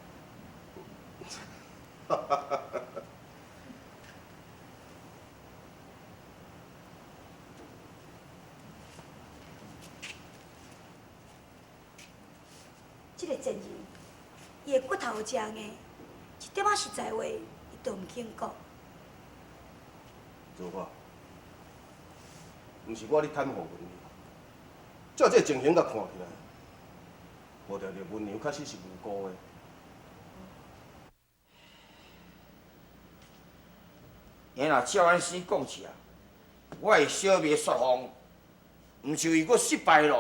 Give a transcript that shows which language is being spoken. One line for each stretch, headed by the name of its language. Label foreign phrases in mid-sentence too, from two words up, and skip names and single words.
Min Nan Chinese: 这个贱人，伊的骨头正硬，一点仔实在话，伊都毋肯讲。如何？毋是我咧袒护文娘，照这情形甲看起来。无定着文娘确实是无辜的。伊若照安生讲起啊， 我的小妹雪红，毋是为我失败咯。